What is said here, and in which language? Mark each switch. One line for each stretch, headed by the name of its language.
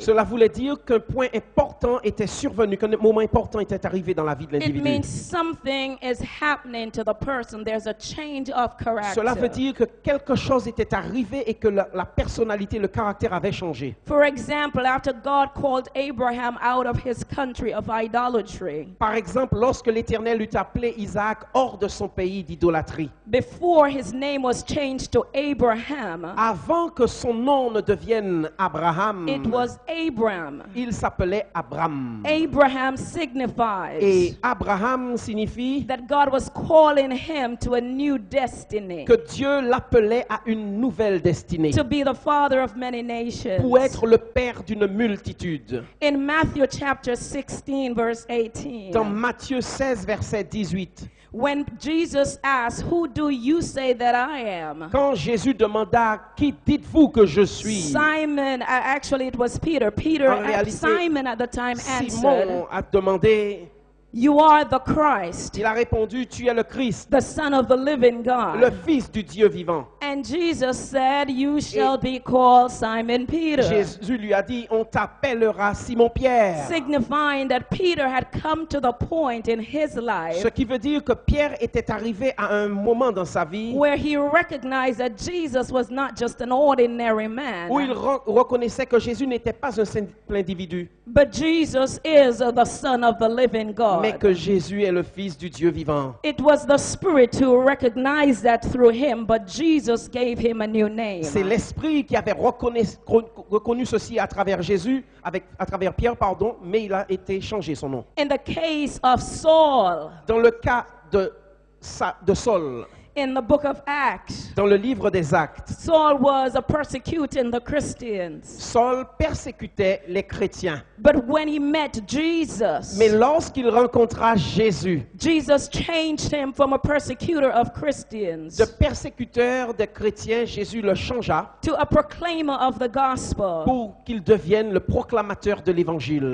French: cela voulait dire qu'un point important était survenu, qu'un moment important était arrivé dans la vie de
English: It
French: l'individu.
English: means something is happening to the person. There's a change of character.
French: Cela veut dire que quelque chose était arrivé et que la personnalité, le caractère avait changé.
English: For example, after God called Abraham out of his country of idolatry,
French: Par exemple, lorsque l'Éternel eut appelé Isaac hors de son pays d'idolâtrie,
English: before his name was changed to Abraham,
French: avant que son nom ne devienne Abraham,
English: it was Abram.
French: il s'appelait Abram.
English: Abraham signifies
French: Et Abraham signifie
English: that God was calling him to a new destiny,
French: que Dieu l'appelait à une nouvelle destinée,
English: to be the father of many nations.
French: pour être le père d'une multitude.
English: In Matthew chapter 16, verse 18,
French: Dans Matthieu 16, verset 18,
English: when Jesus asked, "Who do you say that I am?"
French: quand Jésus demanda « Qui dites-vous que je suis ?»
English: Simon, actually it was Peter. Peter,
French: En réalité,
English: Simon at the time answered,
French: Simon a demandé,
English: "You are the Christ,
French: il a répondu « Tu es le Christ,
English: the Son of the living
French: le
English: God."
French: Fils du Dieu vivant.
English: And Jesus said, "You shall be called Simon Peter,"
French: Jésus lui a dit, on t'appellera Simon-Pierre.
English: signifying that Peter had come to the point in his
French: Ce
English: life
French: qui veut dire que Pierre était arrivé à un moment dans sa vie
English: where he recognized that Jesus was not just an ordinary man,
French: où il reconnaissait que Jésus n'était pas un simple individu,
English: but Jesus is the Son of the living
French: mais
English: God.
French: que Jésus est le Fils du Dieu vivant.
English: It was the Spirit who recognized that through him, but Jesus gave him a new name.
French: C'est l'Esprit qui avait reconnu ceci à travers Jésus, à travers Pierre, pardon, mais il a été changé son nom.
English: In the case of Saul,
French: Dans le cas de Saul,
English: In the book of Acts,
French: dans le livre des Actes,
English: Saul was persecuting the Christians.
French: Saul persécutait les chrétiens.
English: But when he met Jesus,
French: Mais lorsqu'il rencontra Jésus,
English: Jesus changed him from a persecutor of Christians
French: de persécuteur des chrétiens, Jésus le changea
English: to a proclaimer of the gospel.
French: pour qu'il devienne le proclamateur de l'évangile.